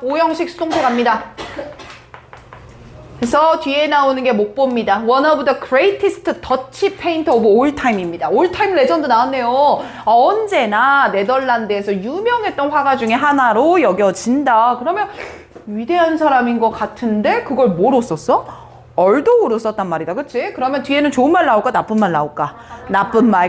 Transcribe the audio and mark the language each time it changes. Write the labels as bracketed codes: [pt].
[ko] 오형식 수동태 갑니다. 그래서 뒤에 나오는 게 목보입니다. [en] One of the greatest Dutch painter of all time입니다. [ko] all time 레전드 나왔네요. 언제나 네덜란드에서 유명했던 화가 중에 하나로 여겨진다. 그러면 위대한 사람인 것 같은데 그걸 뭐로 썼어? 얼도우로 썼단 말이다. 그치? 그러면 뒤에는 좋은 말 나올까? 나쁜 말 나올까? 나쁜 말.